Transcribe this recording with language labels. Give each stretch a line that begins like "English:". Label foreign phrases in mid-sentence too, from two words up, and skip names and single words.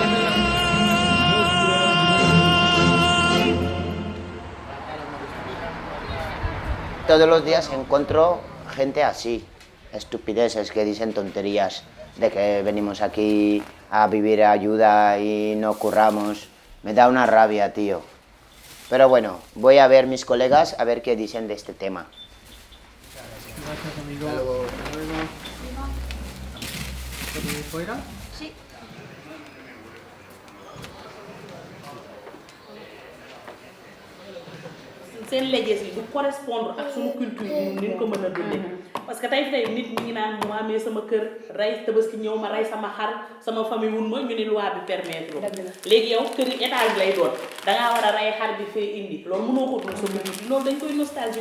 Spanish: Todos los días encuentro gente así, estupideces que dicen tonterías de que venimos aquí a vivir ayuda y no curramos. Me da una rabia, tío. Pero bueno, voy a ver mis colegas a ver qué dicen de este tema. Gracias, amigo. ¿Fuera? Sí.
Wolof: seen leges yi du correspondre ak suñu culture ñun ni ñu ko mën a dundee
French: parce que
Wolof: tey nit ñi ngi naan mu amee sama kër rey tabaski ñëw ma rey sama xar sama famille wun ma ñu ni loi bi permettre léegi yow kër yi étage lay doon dangaa war a rey xar bi fee indi loolu mënoo ko dund sa culture loolu dañ koy nostalgie